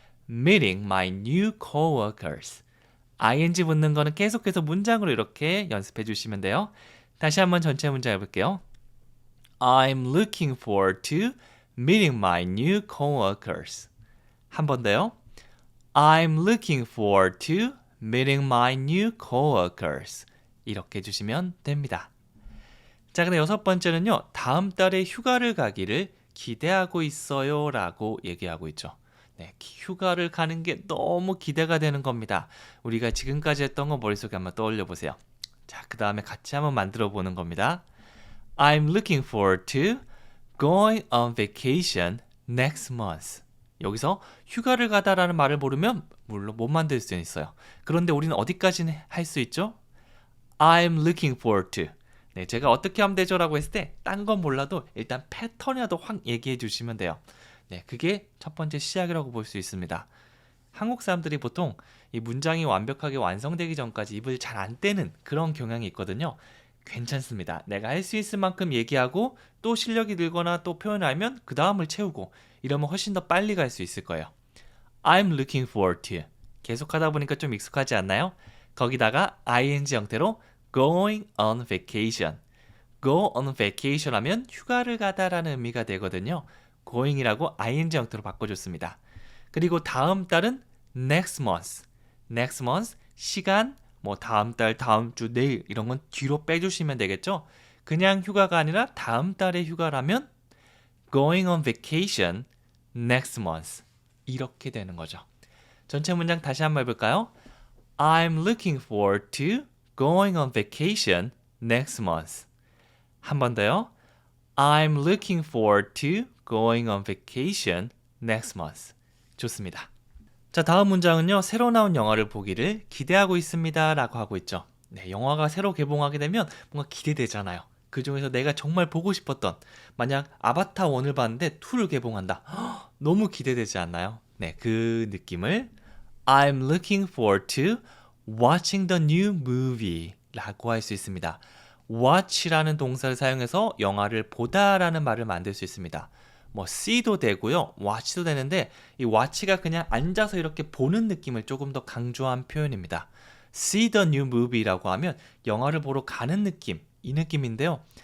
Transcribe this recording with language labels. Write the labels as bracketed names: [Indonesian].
[English] meeting my new coworkers. [Korean] ing 붙는 거는 계속해서 문장으로 이렇게 연습해 주시면 돼요. 다시 한번 전체 문장 해볼게요. [English] I'm looking forward to meeting my new coworkers. [Korean] 한 번 더요. [English] I'm looking forward to meeting my new coworkers. [Korean] 이렇게 해주시면 됩니다. 자, 근데 여섯 번째는요. 다음 달에 휴가를 가기를 기대하고 있어요 라고 얘기하고 있죠. 네, 휴가를 가는 게 너무 기대가 되는 겁니다. 우리가 지금까지 했던 거 머릿속에 한번 떠올려 보세요. 자, 그 다음에 같이 한번 만들어 보는 겁니다. [English] I'm looking forward to going on vacation next month. [Korean] 여기서 휴가를 가다라는 말을 모르면 물론 못 만들 수 있어요. 그런데 우리는 어디까지는 할 수 있죠? [English] I'm looking forward to. [Korean] 네, 제가 어떻게 하면 되죠? 라고 했을 때 딴 건 몰라도 일단 패턴이라도 확 얘기해 주시면 돼요. 네, 그게 첫 번째 시작이라고 볼 수 있습니다. 한국 사람들이 보통 이 문장이 완벽하게 완성되기 전까지 입을 잘 안 떼는 그런 경향이 있거든요. 괜찮습니다. 내가 할 수 있을 만큼 얘기하고 또 실력이 늘거나 또 표현을 알면 그 다음을 채우고 이러면 훨씬 더 빨리 갈 수 있을 거예요. [English] I'm looking forward to. [Korean] 계속 하다 보니까 좀 익숙하지 않나요? 거기다가 ing 형태로 [English] going on vacation. [Korean] go on vacation 하면 휴가를 가다라는 의미가 되거든요. going이라고 ing 형태로 바꿔줬습니다. 그리고 다음 달은 next month. next month 시간 뭐 다음 달, 다음 주, 내일 이런 건 뒤로 빼주시면 되겠죠. 그냥 휴가가 아니라 다음 달에 휴가라면 [English] going on vacation next month [Korean] 이렇게 되는 거죠. 전체 문장 다시 한번 해볼까요? [English] I'm looking forward to going on vacation next month. [Korean] 한 번 더요. [English] I'm looking forward to going on vacation next month. [Korean] 좋습니다. 자, 다음 문장은요. 새로 나온 영화를 보기를 기대하고 있습니다 라고 하고 있죠. 네, 영화가 새로 개봉하게 되면 뭔가 기대되잖아요. 그 중에서 내가 정말 보고 싶었던 만약 아바타 1을 봤는데 2를 개봉한다. 너무 기대되지 않나요? 네, 그 느낌을 [English] I'm looking forward to watching the new movie [Korean] 라고 할 수 있습니다. watch라는 동사를 사용해서 영화를 보다라는 말을 만들 수 있습니다. 뭐 see도 되고요. watch도 되는데 이 watch가 그냥 앉아서 이렇게 보는 느낌을 조금 더 강조한 표현입니다. [English] see the new movie [Korean] 라고 하면 영화를 보러 가는 느낌, 이 느낌인데요.